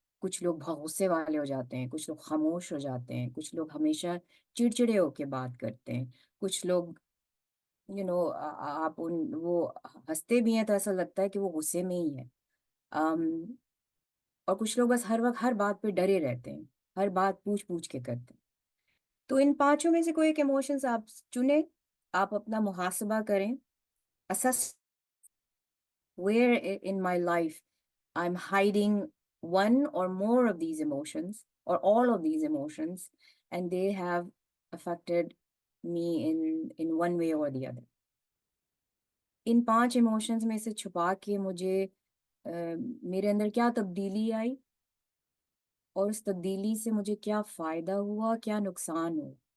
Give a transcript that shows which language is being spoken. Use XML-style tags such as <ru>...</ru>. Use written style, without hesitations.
<ur>کچھ لوگ بہت غصے والے ہو جاتے ہیں, کچھ لوگ خاموش ہو جاتے ہیں, کچھ لوگ ہمیشہ چڑچڑے ہو کے بات کرتے ہیں, کچھ لوگ آپ وہ ہنستے بھی ہیں تو ایسا لگتا ہے کہ وہ غصے میں ہی ہے. اور کچھ لوگ بس ہر وقت ہر بات پہ ڈرے رہتے ہیں, ہر بات پوچھ پوچھ کے کرتے ہیں. تو ان پانچوں میں سے کوئی ایک ایموشنز آپ چنیں, آپ اپنا محاسبہ کریں,</ur> <en>assess where in my life I'm hiding one or more of these emotions or all of these emotions, and they have affected me in one way or the other.</en> <ur>In 5 emotions میں سے چھپا کے مجھے میرے اندر کیا تبدیلی آئی, اور اس تبدیلی سے مجھے کیا فائدہ ہوا, کیا نقصان ہوا.</ur>